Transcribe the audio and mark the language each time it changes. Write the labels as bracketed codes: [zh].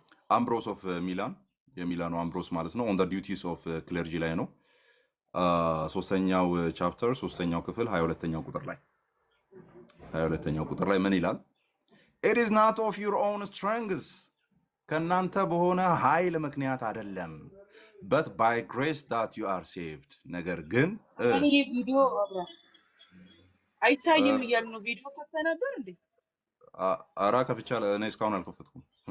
[am] አምብሮስ ኦፍ ሚላን፣ የሚላኑ አምብሮስ ማለት ነው። ኦን ዘ ዲዩቲስ ኦፍ ክለርጂ ላይ ነው። ሶስተኛው ቻፕተር 3ኛው ክፍል 22ኛው ቁጥር ላይ 22ኛው ቁጥር ላይ ምን ይላል? [en] It is not of your own strength [am] ከእናንተ በሆነ ኃይል ምክንያት አይደለም [en] but by grace that you are saved [am] ነገር ግን እኔ ቪዲዮ አይታይም እያሉ ነው። ቪዲዮ ከፍተህ ነበር እንዴ? አራ ከፍቻለሁ። እኔ እስካሁን አልከፈትኩም።